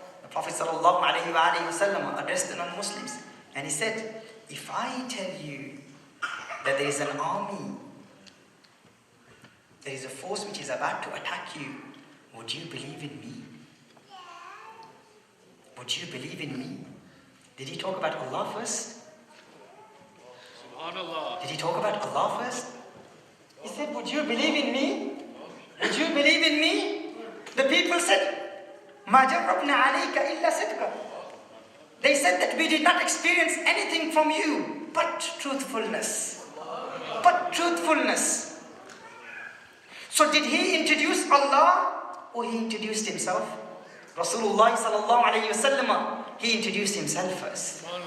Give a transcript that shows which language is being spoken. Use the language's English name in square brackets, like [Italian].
[English] The Prophet sallallahu alayhi wa sallam addressed the non-Muslims. And he said, if I tell you that there is an army, there is a force which is about to attack you, would you believe in me? Would you believe in me? Did he talk about Allah first? SubhanAllah. Did he talk about Allah first? He said, would you believe in me? Would you believe in me? The people said, [Arabic] مَا جَرَّبْنَا عَلَيْكَ إِلَّا صِدْقًا. [English] They said that we did not experience anything from you but truthfulness. But truthfulness. So did he introduce Allah or he introduced himself? Rasulullah sallallahu alayhi wa sallam, he introduced himself first.